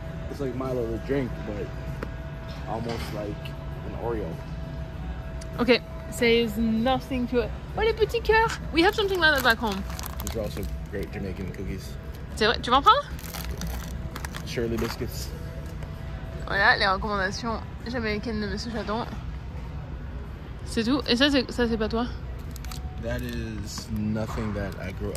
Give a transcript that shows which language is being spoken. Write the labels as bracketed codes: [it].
[en] It's like Milo the drink, but almost like an Oreo. Ok, there's nothing to it. [fr] Oh, les petits cœurs! [en] We have something like that back home. These are also great Jamaican cookies. [fr] C'est vrai, tu vas en prendre? [en] Shirley biscuits. [fr] Voilà, les recommandations jamaïcaines de Monsieur Chaton. C'est tout. Et ça, c'est pas toi? [en] That is nothing that I grew.